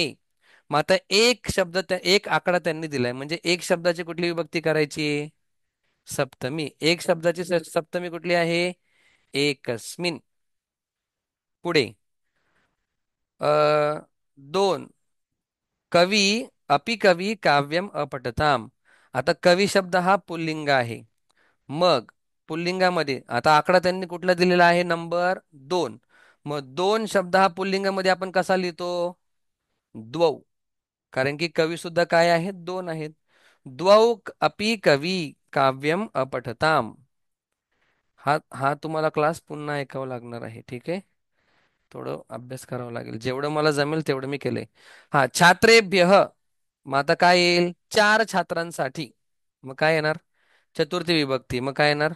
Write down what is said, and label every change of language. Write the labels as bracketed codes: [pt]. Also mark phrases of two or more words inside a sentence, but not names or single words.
[mr] मग आता एक शब्द एक आकडा त्यांनी दिलाय, म्हणजे एक शब्दाची कुठली विभक्ती करायची? सप्तमी. एक शब्दाची सप्तमी कुठली आहे? एकस्मिन. पुढे. अ 2. कवी. [sa] अपि कवी काव्यम अपठताम. [mr] आता कवी शब्द हा पुल्लिंग आहे. मग पुल्लिंगामध्ये आता आकडा त्यांनी कुठला दिलेला आहे? नंबर 2. मग 2 शब्द हा पुल्लिंगामध्ये आपण कसा लिहितो? द्वौ. कारण की कवी सुद्धा काय आहेत? 2 आहेत. [sa] द्वौ अपि कवी काव्यम अपठताम. [mr] हा तुम्हाला क्लास पुन्हा ऐकावा लागणार आहे, ठीक आहे. थोडं अभ्यास करावा लागेल. जेवढं मला जमेल तेवढं मी केलंय. हा. छात्रेभ्यः. मग आता काय येईल? 4 छात्रांसाठी. मग काय येणार? चतुर्थी विभक्ती. मग काय येणार?